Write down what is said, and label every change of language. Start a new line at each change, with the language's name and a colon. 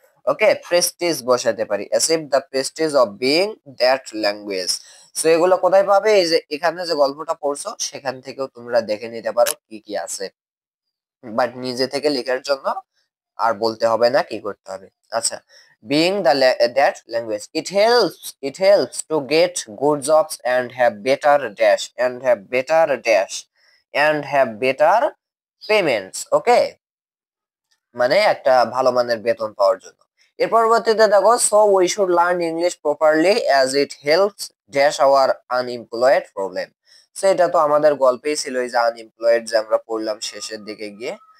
English: okay,
Bangla: Prestige বসাইতে পারি,
English: Achieve the prestige of being that language.
Bangla: So এগুলো কোথায় পাবে, এই যে এখানে যে গল্পটা পড়ছো সেখান থেকেও তোমরা দেখে নিতে পারো কি কি আছে, বাট নিজে থেকে লেখার জন্য আর বলতে হবে না, কি করতে হবে।
English: আচ্ছা, being that language, it helps to get good jobs and have better dash, and have better dash, and have better payments.
Bangla: ওকে, মানে একটা ভালো মানের বেতন পাওয়ার জন্য। এর পরবর্তীতে দেখো,
English: So we should learn English properly as it helps dash our unemployed problem.
Bangla: So এটা তো আমাদের গল্পেই ছিল, এই যে আনএমপ্লয়েড যে আমরা পড়লাম শেষের দিকে গিয়ে।